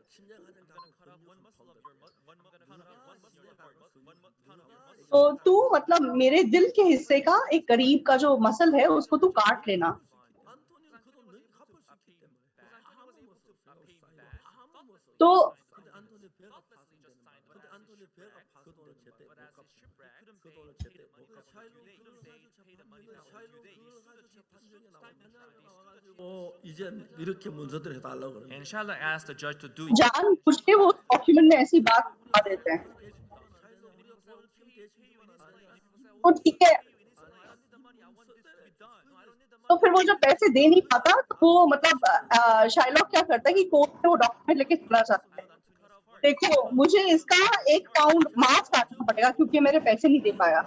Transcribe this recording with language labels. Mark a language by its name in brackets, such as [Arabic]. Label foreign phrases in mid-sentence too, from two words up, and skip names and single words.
[Hindi] तो तू मतलब मेरे दिल के हिस्से का एक करीब का जो मसल है उसको तू काट लेना। तो [Korean] 이젠 이렇게 문서들 해달라고 그러는 [English] And Shiloh asked the judge to do [Hindi] जान बुझ के वो डॉक्यूमेंट में ऐसी बात बता देते हैं। तो ठीक है, तो फिर वो जब पैसे दे नहीं पाता तो वो मतलब शाइलॉक क्या करता है कि कोर्ट में वो डॉक्यूमेंट लेके चला जाता है, देखो मुझे इसका 1 पाउंड मांस काटना पड़ेगा क्योंकि मेरे पैसे नहीं दे पाया।